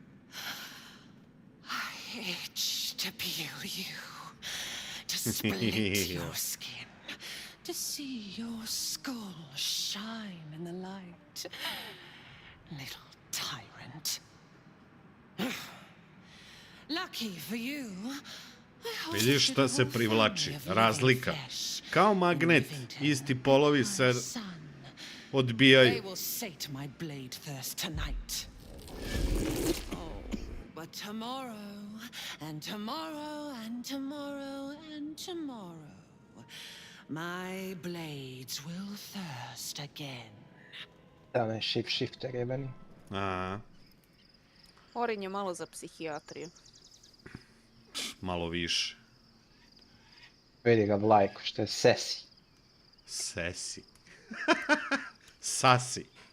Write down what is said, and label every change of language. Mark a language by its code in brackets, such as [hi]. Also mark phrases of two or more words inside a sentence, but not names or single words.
[en] I itch to peel you, to split your skin, to see your skull shine in the light. Little tyrant. Lucky for you. [hr] Vidiš šta se privlači? Razlika. Kao magnet, isti polovi se odbijaju. [en] They will sate my blade thirst tonight. Oh, but tomorrow, and tomorrow, and tomorrow, and tomorrow, my blades will thirst again. [hr] Da, ne, shifter jebeni. A. Orin je malo za psihijatriju. Malo više. Vidi ga Vlajko, što je sesi. Sesi. Sasi.